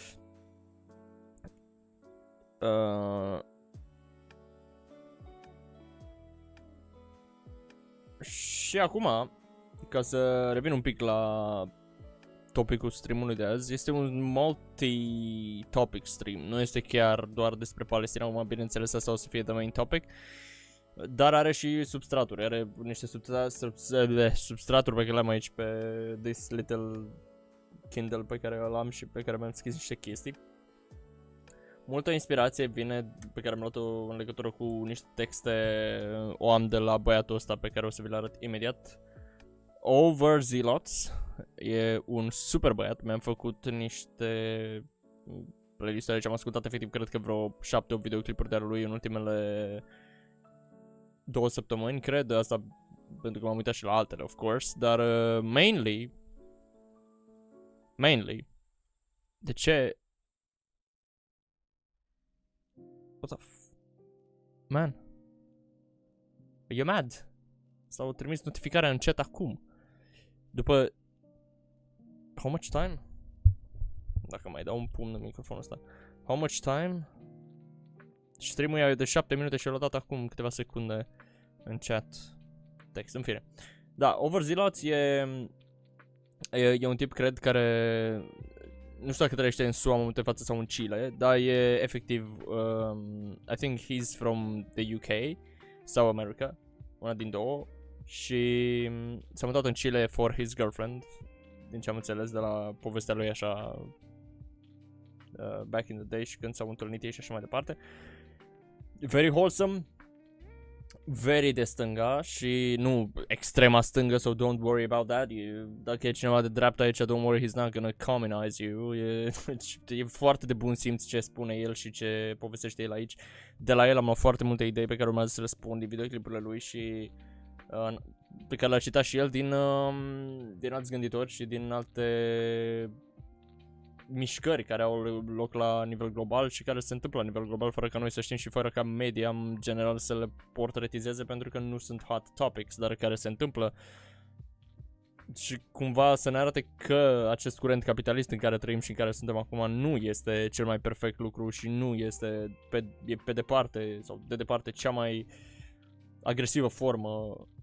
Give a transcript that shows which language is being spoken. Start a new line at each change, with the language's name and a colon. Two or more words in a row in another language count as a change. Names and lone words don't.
Romanian: Și acum, ca să revin un pic la topicul streamului de azi, este un
English: multi-topic stream,
Romanian: nu este chiar doar despre Palestina, acum bineînțeles asta o să fie
English: the main topic,
Romanian: dar are și substraturi, are niște substraturi pe care le-am aici pe
English: this little Kindle
Romanian: pe care îl am și pe care mi-am scris niște chestii. Multă inspirație vine pe care am luat-o în legătură cu niște texte, o am de la băiatul ăsta pe care o să vi-l arăt imediat. Overzealots, e un super băiat, mi-am făcut niște playlist-uri aici, am ascultat efectiv cred că vreo 7-8 videoclipuri de ale lui în ultimele 2 săptămâni, cred, asta pentru că m-am uitat și la altele,
English: of course,
Romanian: dar mainly, de ce?
English: What the man? Are you mad?
Romanian: S-au trimis notificarea în chat acum.
English: După how much time?
Romanian: Dacă mai dau un pumn în microfonul ăsta.
English: How much time?
Romanian: Stream-ul e de 7 minute și l-a dat acum câteva secunde în chat. Text, în fine. Da, Overzealots e un tip, cred, care nu știu dacă trăiește în SUA în momentul de față sau în Chile, dar e efectiv,
English: I think he's from the UK
Romanian: sau America, una din două, și s-a mutat în Chile
English: for his girlfriend,
Romanian: din ce am înțeles de la povestea lui așa,
English: back in the day
Romanian: și când s-au întâlnit ei și așa mai departe.
English: very wholesome, very
Romanian: de stânga și nu extrema stângă,
English: so don't worry about that.
Romanian: Dacă e cineva de dreapta aici,
English: don't worry, he's not gonna communize you.
Romanian: E foarte de bun simț ce spune el și ce povestește el aici. De la el am luat foarte multe idei pe care urmează să le spun din videoclipurile lui și pe care le-a citat și el din alți gânditori și din alte mișcări care au loc la nivel global și care se întâmplă la nivel global fără ca noi să știm și fără ca media în general să le portretizeze pentru că nu sunt
English: hot topics,
Romanian: dar care se întâmplă și cumva să ne arate că acest curent capitalist în care trăim și în care suntem acum nu este cel mai perfect lucru și nu este pe departe sau de departe cea mai agresivă formă.